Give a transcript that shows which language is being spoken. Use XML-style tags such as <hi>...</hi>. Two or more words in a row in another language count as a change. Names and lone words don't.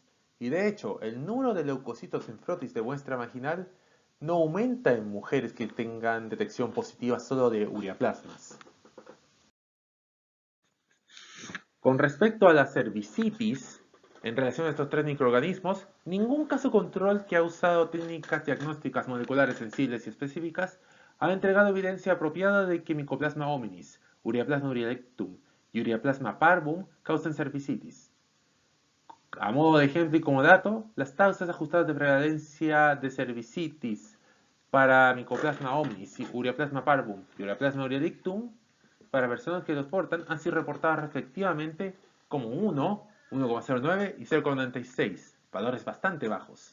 <es>Y de hecho, el número de leucocitos en frotis de muestra vaginal no aumenta en mujeres que tengan detección positiva solo de ureaplasmas. Con respecto a la cervicitis, en relación a estos tres microorganismos, ningún caso control que ha usado técnicas diagnósticas moleculares sensibles y específicas ha entregado evidencia apropiada de que Mycoplasma hominis, Ureaplasma urialictum y Ureaplasma parvum causan cervicitis. A modo de ejemplo y como dato, las tasas ajustadas de prevalencia de cervicitis para Mycoplasma hominis, Ureaplasma parvum y Ureaplasma urialictum para personas que los portan han sido reportadas respectivamente como 1, 1,09 y 0,96 valores bastante bajos.</es>